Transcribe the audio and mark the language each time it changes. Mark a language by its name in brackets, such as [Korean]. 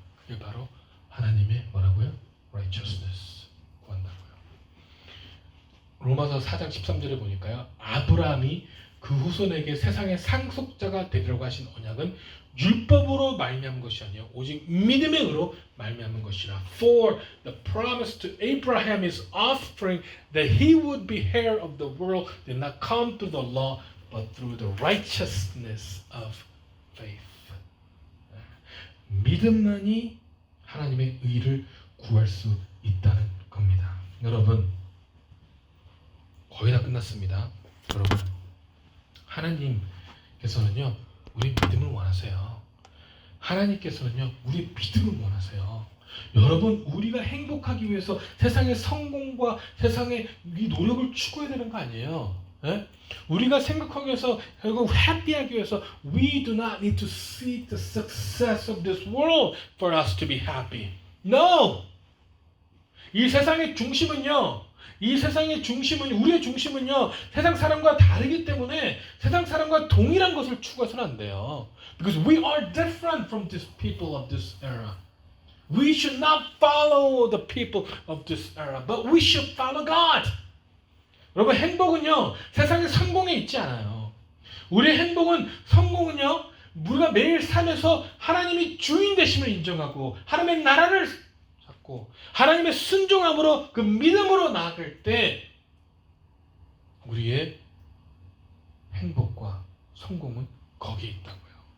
[Korean] 그게 바로 하나님의 뭐라고요? righteousness 구한다고요. 로마서 4장 13절에 보니까요. 아브라함이 그 후손에게 세상의 상속자가 되리라고 하신 언약은 율법으로 말미암은 것이 아니요 오직 믿음의 의로 말미암은 것이라. [English] For the promise to Abraham his offspring that he would be heir of the world did not come through the law but through the righteousness of faith. [Korean] 믿음만이 하나님의 의를 구할 수 있다는 겁니다. 여러분 거의 다 끝났습니다. 여러분 하나님께서는요 우리 믿음을 원하세요. 하나님께서는요 우리 믿음을 원하세요. 여러분 우리가 행복하기 위해서 세상의 성공과 세상의 이 노력을 추구해야 되는 거 아니에요. 예? 우리가 생각하기 위해서 결국 해피하기 위해서 [English] we do not need to seek the success of this world for us to be happy. No! [Korean] 이 세상의 중심은요 우리의 중심은요 세상 사람과 다르기 때문에 세상 사람과 동일한 것을 추구해서는 안 돼요. [English] Because we are different from these people of this era. We should not follow the people of this era, but we should follow God. [Korean] 여러분 행복은요 세상의 성공에 있지 않아요. 우리의 성공은요 우리가 매일 삶에서 하나님이 주인 되심을 인정하고 하나님의 나라를 찾고 하나님의 순종함으로 그 믿음으로 나아갈 때 우리의 행복과 성공은 거기에 있다고요.